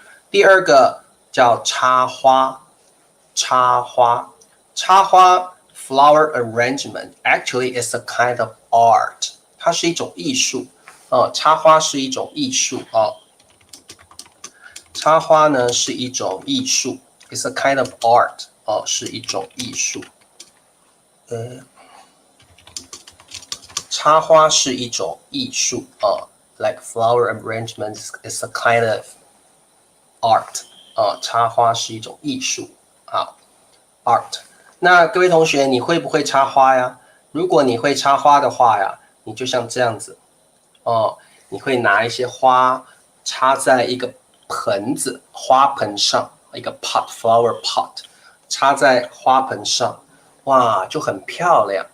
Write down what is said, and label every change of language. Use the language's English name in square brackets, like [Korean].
[Chinese] 第二个叫插花，插花 [English] flower arrangement actually is a kind of art， [Chinese] 它是一种艺术插花是一种艺术插花呢是一种艺术 ， [English] is a kind of art [Chinese] 是一种艺术。插花是一种艺术 [English] like flower arrangement is a kind of art [Chinese] 插花是一种艺术art。那各位同学，你会不会插花呀？如果你会插花的话呀，你就像这样子你会拿一些花插在一个盆子花盆上，一个 flower pot 插在花盆上，哇，就很漂亮。